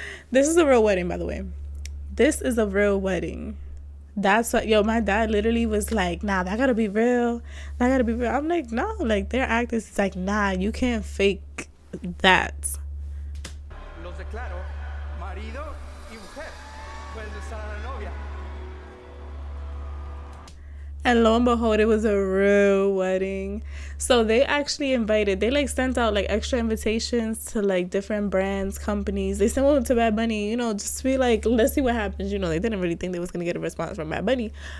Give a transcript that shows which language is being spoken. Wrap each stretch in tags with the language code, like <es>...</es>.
<en>This is a real wedding, by the way. This is a real wedding. That's what, my dad literally was like, nah, that gotta be real. That gotta be real. I'm like, no, like their actors is like, nah, you can't fake that.</en> <es>Los declaro marido y mujer. Puedes besar a la novia.</es> <en>And lo and behold, it was a real wedding. So they actually they sent out like extra invitations to like different brands, companies. They sent one to Bad Bunny, just to be like, let's see what happens. They didn't really think they was gonna get a response from Bad Bunny.</en>